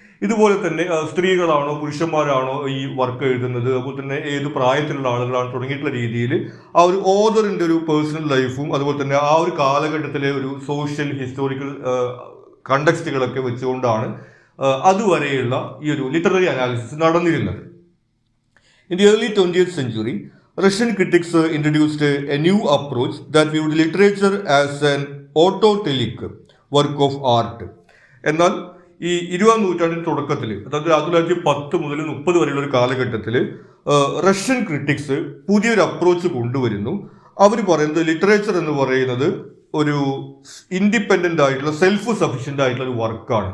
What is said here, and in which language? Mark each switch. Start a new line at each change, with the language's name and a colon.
Malayalam: ഇതുപോലെ തന്നെ സ്ത്രീകളാണോ പുരുഷന്മാരാണോ ഈ വർക്ക് എഴുതുന്നത്, അതുപോലെ തന്നെ ഏത് പ്രായത്തിലുള്ള ആളുകളാണ് തുടങ്ങിയിട്ടുള്ള രീതിയിൽ ആ ഒരു ഓതറിൻ്റെ ഒരു പേഴ്സണൽ ലൈഫും അതുപോലെ തന്നെ ആ ഒരു കാലഘട്ടത്തിലെ ഒരു സോഷ്യൽ ഹിസ്റ്റോറിക്കൽ കണ്ടക്സ്റ്റുകളൊക്കെ വെച്ചുകൊണ്ടാണ് അതുവരെയുള്ള ഈ ഒരു ലിറ്റററി അനാലിസിസ് നടന്നിരുന്നത്.
English: In the early 20th century, Russian critics introduced a new approach that viewed literature as an autotelic work of art.
Malayalam: എന്നാൽ ഈ 20ാം നൂറ്റാണ്ടിൻ്റെ തുടക്കത്തിൽ, അതായത് 1910 മുതൽ 30 വരെയുള്ള ഒരു കാലഘട്ടത്തിൽ റഷ്യൻ ക്രിറ്റിക്സ് പുതിയൊരു അപ്രോച്ച് കൊണ്ടുവരുന്നു. അവർ പറയുന്നത് ലിറ്ററേച്ചർ എന്ന് പറയുന്നത് ഒരു ഇൻഡിപെൻഡൻ്റ് ആയിട്ടുള്ള സെൽഫ് സഫിഷ്യൻ്റ് ആയിട്ടുള്ള ഒരു വർക്കാണ്.